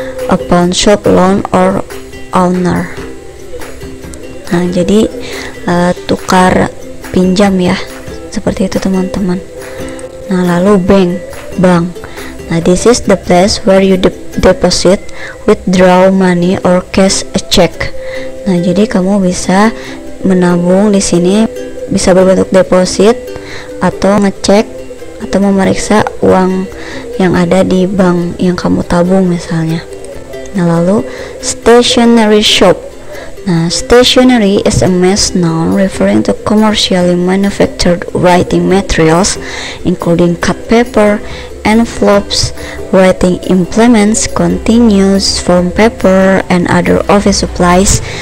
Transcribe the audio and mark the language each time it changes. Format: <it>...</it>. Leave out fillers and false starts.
<en>A pawn shop loan or owner.</en> <id>Nah, jadi tukar pinjam ya, seperti itu teman-teman. Nah, lalu bank. Nah,</id> <en>this is the place where you deposit, withdraw money or cash a check.</en> <id>Nah, jadi kamu bisa menabung di sini, bisa berbentuk deposit atau ngecek atau memeriksa uang yang ada di bank yang kamu tabung misalnya. Nah, lalu stationery shop. Nah,</id> <en>stationery is a mass noun referring to commercially manufactured writing materials, including cut paper, envelopes, writing implements, continuous form paper, and other office supplies.</en>